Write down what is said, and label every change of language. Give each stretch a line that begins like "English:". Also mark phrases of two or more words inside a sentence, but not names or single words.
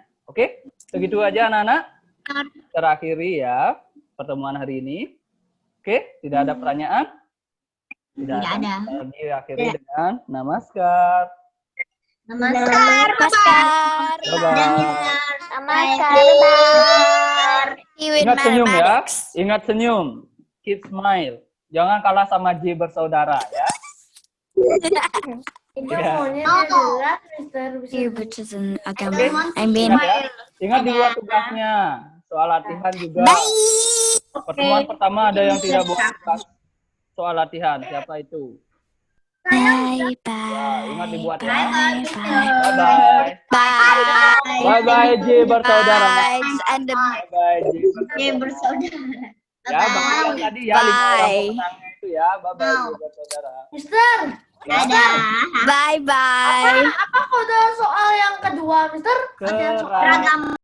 Indonesian: Oke, segitu aja anak-anak. Terakhiri ya pertemuan hari ini. Oke, tidak ada pertanyaan? Tidak ada. Diakhiri dengan namaskar. Namaskar. Ingat senyum ya. Ingat senyum.
English: Keep smile.
Indonesian: Jangan kalah sama J Bersaudara ya. Ingat di luar tugasnya. Soal latihan juga. Pertemuan pertama ada yang tidak buat tugas soal latihan. Siapa itu? Bye Ingat dibuat ya. bye. Bye-bye. Bye. Bye-bye, J bersaudara. Bye.
English: And the
Indonesian: Bye-bye, J Ya bersaudara. bersaudara. Ya, bagi yang tadi ya, 5 orang Bye. pemenangnya itu ya. Bye-bye, J bersaudara. Mister, Dadah.
English: bye bye.
Indonesian: apa kode soal yang kedua, Mister? Keragaman.